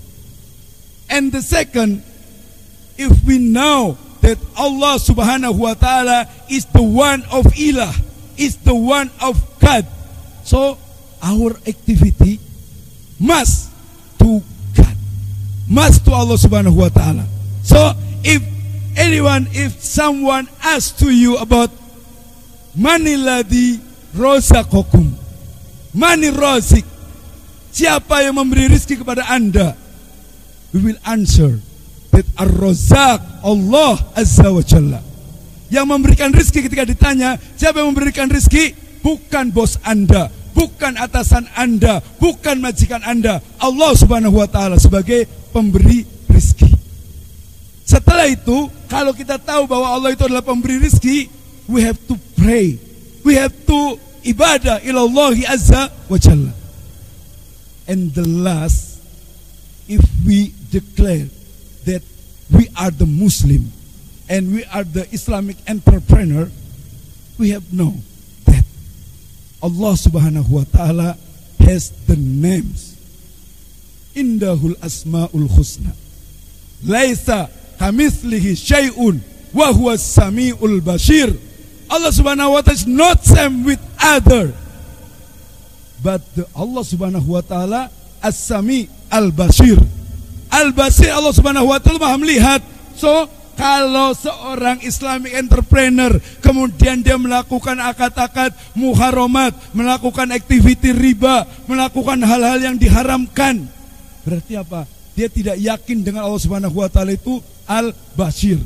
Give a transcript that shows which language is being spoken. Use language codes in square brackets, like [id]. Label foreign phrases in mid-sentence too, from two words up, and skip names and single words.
[en] And the second, if we know that Allah [ar] سبحانه وتعالى [en] is the one of ilah, is the one of God, so our activity must to God, must to Allah [ar] سبحانه وتعالى. [en] So if someone asks to you about [ar] من الذي رزقكم، من رازق, [id] siapa yang memberi rizki kepada anda, [en] we will answer that [ar] الرزاق الله عز وجل. [id] Yang memberikan rizki, ketika ditanya siapa yang memberikan rizki, bukan bos anda, bukan atasan anda, bukan majikan anda, Allah [ar] سبحانه وتعالى [id] sebagai pemberi rizki. Setelah itu, kalau kita tahu bahwa Allah itu adalah pemberi rizki, [en] we have to pray, we have to ibadah [ar] إلى الله عز وجل. [en] And the last, if we declare that we are the Muslim and we are the Islamic entrepreneur, we have known that Allah [ar] سبحانه وتعالى [en] has the names. [ar] عنده الأسماء الحسنى. ليس كمثله شيء وهو السميع البصير. [en] Allah [ar] سبحانه وتعالى [en] is not same with other. [ar] But الله سبحانه وتعالى السميع البصير. البصير، الله سبحانه وتعالى [id] maha melihat. So kalau seorang [en] Islamic entrepreneur [id] kemudian dia melakukan akad-akad muharamat, melakukan aktiviti riba, melakukan hal-hal yang diharamkan, berarti apa? Dia tidak yakin dengan Allah [ar] سبحانه وتعالى [id] itu al-bashir.